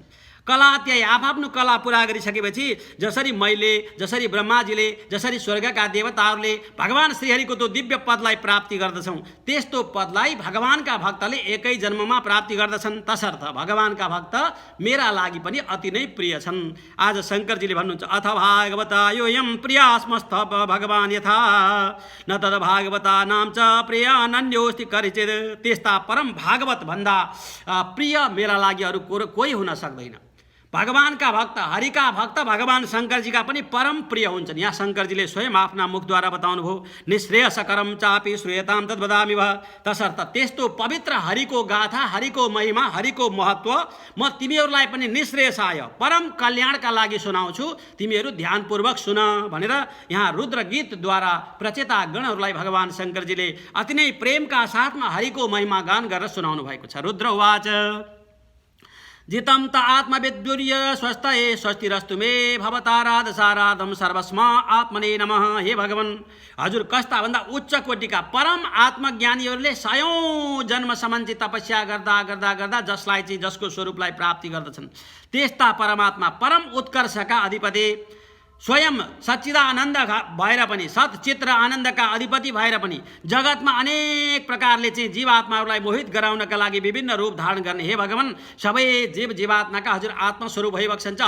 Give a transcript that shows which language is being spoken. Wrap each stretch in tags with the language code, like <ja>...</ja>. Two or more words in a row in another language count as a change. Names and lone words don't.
<ne>कलात्यै आफ्नो कला पुरा गरिसकेपछि जसरी मैले जसरी ब्रह्माजीले जसरी स्वर्गका देवताहरूले भगवान श्रीहरिको त्यो दिव्य पदलाई प्राप्ति गर्दछौँ त्यस्तो पदलाई भगवानका भक्तले एकै जन्ममा प्राप्ति गर्दछन्। तसर्थ भगवानका भक्त मेरा लागि पनि अति नै प्रिय छन्। आज शङ्करजीले भन्नुहुन्छ</ne> <sa>अथ भागवता योऽयं प्रियास्मस्थ भगवान यथा न तद भागवता नाम च प्रियानन्योस्ति करिचित्</sa> <ne>त्यस्ता परम भागवत भन्दा प्रिय मेरा लागि अरू कोही हुन सक्दैन। भगवानका भक्त हरिका भक्त भगवान शङ्करजीका पनि परम प्रिय हुन्छन्। यहाँ शङ्करजीले स्वयं आफ्ना मुखद्वारा बताउनुभयो</ne> <sa>निःश्रेयसकरं चापि श्रूयतां तद्वदामि भव</sa> <ne>तसर्थ त्यस्तो पवित्र हरिको गाथा हरिको महिमा हरिको महत्त्व म तिमीहरूलाई पनि निःश्रेयसाय परम कल्याणका लागि सुनाउँछु तिमीहरू ध्यानपूर्वक सुन भनेर यहाँ रुद्र गीतद्वारा प्रचेता गणहरूलाई भगवान शङ्करजीले अति नै प्रेमका साथमा हरिको महिमा गान गरेर सुनाउनु भएको छ।</ne> <sa>रुद्र उवाच जितं त आत्मविद्युर्य स्वस्तये स्वस्तिरस्तु मे भवताराधसाराधम सर्वस्म आत्मने नमः।</sa> <ne>हे भगवान हजुर कस्ता भन्दा उच्च कोटिका परम आत्मज्ञानीहरूले 100औं जन्मसम्म चाहिँ तपस्या गर्दा गर्दा गर्दा जसलाई चाहिँ जसको स्वरूपलाई प्राप्ति गर्दछन् त्यस्ता परमात्मा परम उत्कर्षका अधिपति स्वयं सच्चिदानन्द भएर पनि सच्चित्र आनन्दका अधिपति भएर पनि जगतमा अनेक प्रकारले चाहिँ जीवात्माहरूलाई मोहित गराउनका लागि विभिन्न रूप धारण गर्ने हे भगवान सबै जीवात्माका हजुर आत्मस्वरूप भइबक्सन छ।</ne>